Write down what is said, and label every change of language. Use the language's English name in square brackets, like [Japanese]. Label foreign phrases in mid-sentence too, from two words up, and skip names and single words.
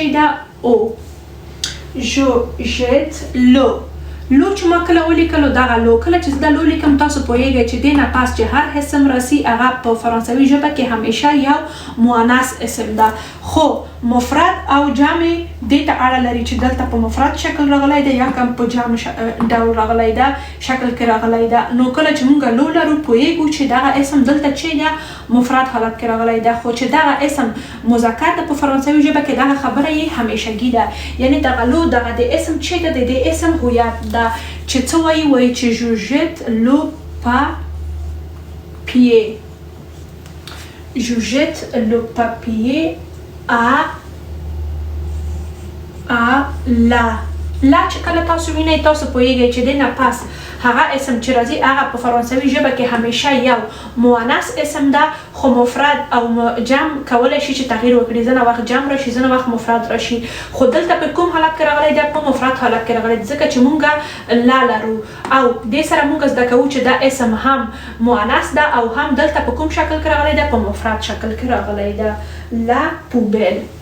[Pashto] ده او [French] je jette le le [Pashto] چې ما کله ولیکلو دغه لو کله چې زه دا لو لیکم تاسو پوهیږئ چې دې نه پس چې هر اسم راسي هغه په فرانسوي ژبه کې همیشه یو مؤنث اسم ده خو مفرد او جمع دې ته اړه لري چې دلته په مفرد شکل راغلی ده یا کوم په جمع ډول راغلی ده شکل کې راغلی ده. نو کله چې موږ لو لرو پوهیږو چې دغه اسم دلته چې ده مفرد حالت کې راغلی ده خو چې دغه اسم مذکر ده په فرانسوي ژبه کې دغه خبره یې همیشګي ده یعنی دغه لو دغه د اسم چې ده د دې اسم هویت ده چې څه وایي چې [French] je jette le papier je jette le papier à la [Pashto] لا چې کله تاسو وینئ تاسو پوهیږئ چې د نه پس هغه اسم چې راځي هغه په فرانسوي ژبه کې همیشه یو مؤنث اسم ده خو مفرد او جمع کولی شي چې تغییر وکړي ځینې وخت جمع راشي ځینې وخت مفرد راشي خو دلته په کوم حالت کې راغلی ده په مفرد حالت کې راغلی ځکه چې مونږ لا لرو او دې سره مونږ زده کوو چې دا اسم هم مؤنث ده او هم دلته په کوم شکل کې راغلی ده په مفرد شکل کې راغلی ده [French] la poubelle